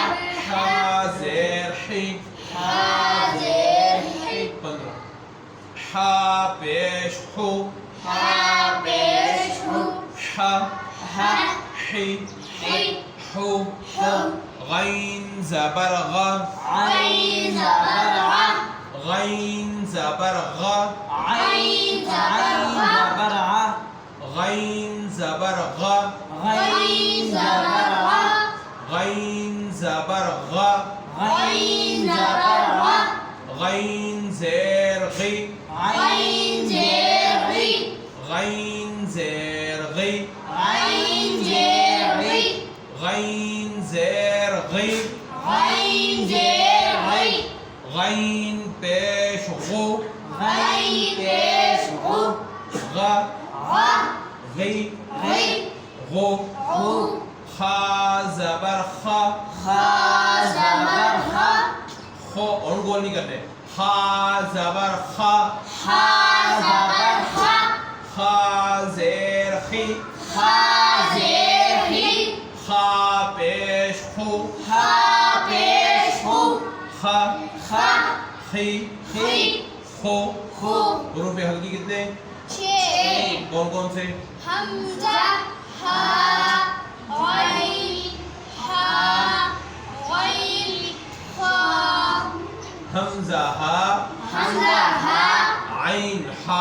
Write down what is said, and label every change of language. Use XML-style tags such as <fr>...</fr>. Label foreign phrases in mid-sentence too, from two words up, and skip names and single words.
<ur>حا زیر حی حا زیر حی 15 حا پیش حو حا پیش ہو حا حا حی حی حو حو غین زبر غ عین زبر ع غین زبر غ عین زبر ع غین زبر غ عین زبر ع غین زبر غ عین زبر ع غین زیر غی عین زیر غی غین زیر غی عین زیر غی غین زیر غی عین زیر غی غین پیش غو عین پیش غو غ غ غی غی غو غو خا زبر خ خا زبر خ خو اور گول نہیں کرتے. خا زبر خ خا زبر خ خا زیر خی خا زیر خی خا پیش خو خا پیش خو خ خ خی خی خو. خو حروف ہلکی کتنے 6 کون کون سے؟ حمزہ ہا غین ہا غین خا حمزہ ہا حمزہ ہا عین ہا</ur>